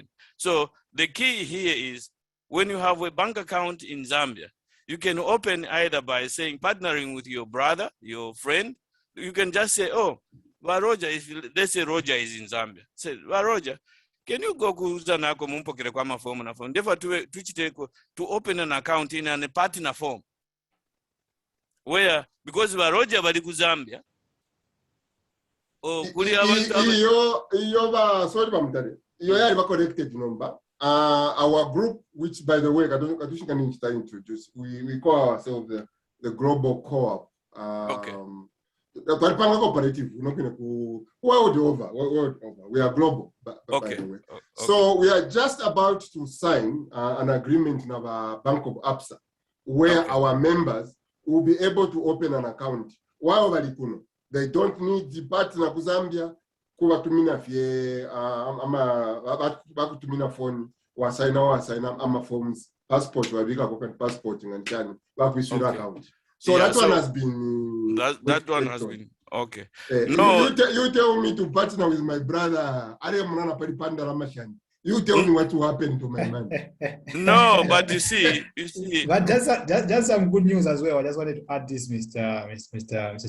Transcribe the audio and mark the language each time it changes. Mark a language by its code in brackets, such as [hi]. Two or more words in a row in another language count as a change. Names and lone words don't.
[en] So the key here is when you have a bank account in Zambia, you can open either by saying, partnering with your brother, your friend. You can just say, oh, well, Roger, let's say Roger is in Zambia. Say, well, Roger, can you go to form to open an account in a partner form? Where, because Roger [bem] bali ku [en] Zambia. Oh, you connected number. Our group, which by the way, Katushi can introduce, we call ourselves the Global Co-op. Okay. Cooperative, world over. We are global, by the way. Okay. So we are just about to sign an agreement in our Bank of Absa, where our members will be able to open an account. They don't need the partner to Zambia. [bem] Kuwatumina fie bakutumina phone wasaina ama forms passport wabika [en] open passport [bem] ngani bakuisura account. [en] So that one has been Okay. No. You tell me to partner with my brother. You tell me what will happen to my money. No, but you see. But just some good news as well. I just wanted to add this, Mr.